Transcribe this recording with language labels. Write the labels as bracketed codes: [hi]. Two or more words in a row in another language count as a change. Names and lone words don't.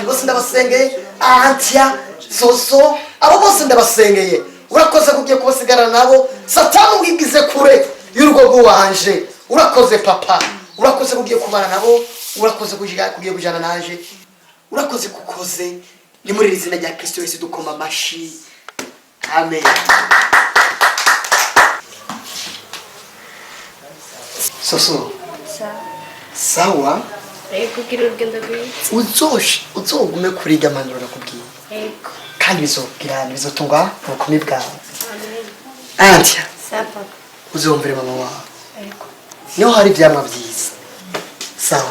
[rn] bose ndabasengeye Antia Soso abo bose ndabasengeye urakoze kugiye kubasigarana nabo satani wigize kure y'urugo rwanje urakoze papa urakoze kugiye kubana nabo urakoze kugiye kujana naje urakoze kukoze ni muri izina rya Kristo Yesu dukoma amashi amen Soso sawa kugira urugendo rwiza uzogume kuriga manura nakubwiye ego kandi bizotunga ubukumi bwawe Antia sa papa uzumvire mama wawe ego niho hari ivyamwa vyiza sawa